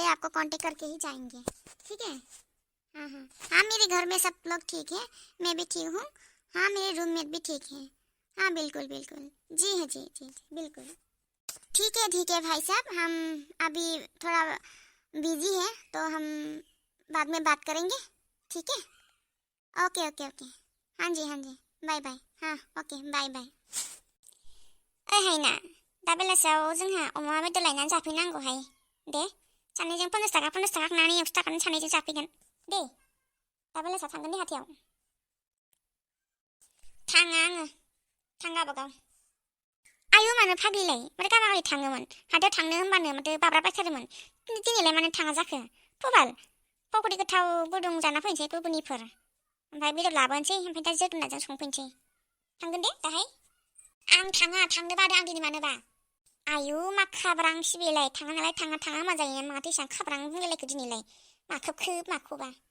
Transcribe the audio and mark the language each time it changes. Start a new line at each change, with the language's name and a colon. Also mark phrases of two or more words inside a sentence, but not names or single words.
Hindi: आपको कांटेक्ट करके ही जाएंगे ठीक है हाँ मेरे घर में सब लोग ठीक है मैं भी ठीक हूँ हाँ मेरे रूममेट भी ठीक है हाँ बिल्कुल जी बिल्कुल ठीक है भाई साहब हम अभी थोड़ा बिजी है तो हम बाद में बात करेंगे ठीक है ओके हाँ जी बाय हाँ ओके बाय
Bodo: हायना दा बेलासियाव जोंहा अमा बेदर लायनानै जाफैनांगौहाय दे सानैजों 50 थाखा खांनानै 100 थाखानि सानैजों जाफैगोन दे दा बेलासियाव थांगोन दे हाथायाव थाङा आङो थां गावबागाव आयु मानो फाग्लिलाय माथो गाबागाव थाङोमोन हाथायाव थांनो होनबानो माथो बाब्राबबायथारोमोन दिनैलाय मानो थाङा जाखो फबाल पकरि गोथाव गुदुं जाना फैनोसै गुबुननिफोर ओमफ्राय बेदर लाबोनोसै ओमफ्राय दा जोगोनारजों संफैनोसै थांगोन दे दाहाय आं थाङा थांनो बादों आं दिनै मानोबा आयु मा खाब्रां सिबिलाय थाङा नालाय थाङा मा जायो माथो एसेबां खाब्रां बुंलायलायखो दिनैलाय माखोबा